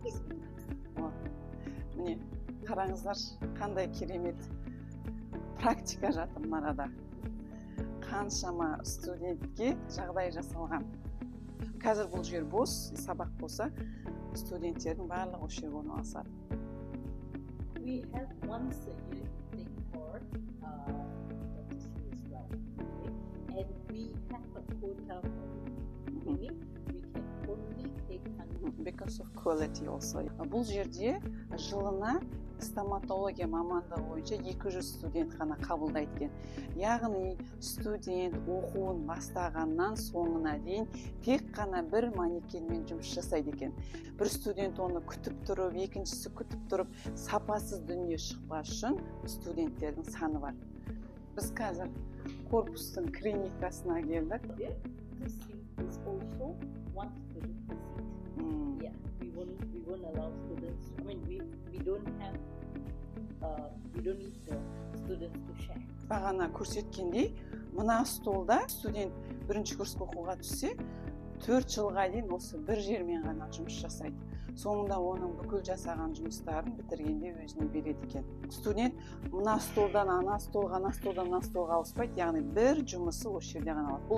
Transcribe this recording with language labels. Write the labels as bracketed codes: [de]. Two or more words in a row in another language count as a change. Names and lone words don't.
[kk] Міне қараңыздар, қандай керемет практика жатыр мынада. Қаншама студентке жағдай жасалған. Қазір бұл жер бос, сабақ болса, студенттердің барлығы осы жерге орналасады. [en] We have once a year to take part as well, and we have a quota for meaning we can only take 100. Because of quality also. [kk] Бұл жерде жылына стоматология мамандығы бойынша 200 студент қана қабылдайды екен. Яғни студент оқуын бастағаннан соңына дейін тек қана бір манекенмен жұмыс жасайды екен. Бір студент оны күтіп тұрып, екіншісі күтіп тұрып, сапасыз дүние шықпас үшін студенттердің саны бар. Біз қазір корпустың клиникасына келдік. [en] This is also one student seat. Yeah, we won't allow students. I mean, we don't have we don't need the students to share. [kk] Бағана көрсеткендей, мына столда студент бірінші курсқа оқуға түссе, 4 жылға дейін осы бір жермен ғана жұмыс жасайды. Соңында оның бүкіл жасаған жұмыстарын бітіргенде өзіне береді екен. Студент мына столдан ана столға, ана столдан мына столға ауыспайды, яғни бір жұмысы осы жерде ғана алады.